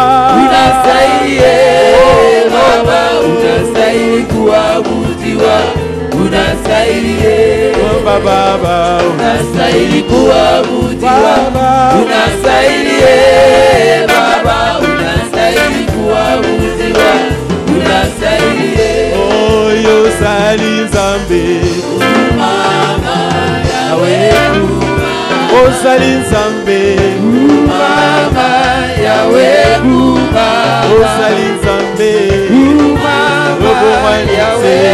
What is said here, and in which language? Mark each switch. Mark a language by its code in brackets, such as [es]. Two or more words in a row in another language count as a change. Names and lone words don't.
[sw] unastahili Baba, unastahili kuabudiwa, unastahili Baba, unastahili kuabudiwa, Baba, unastahili Baba, unastahili kuabudiwa, unastahili [ln] oyo zali Nzambe, Mama Yawe, ozali Nzambe, Mama Yawe, ozali Nzambe, Mama Yawe,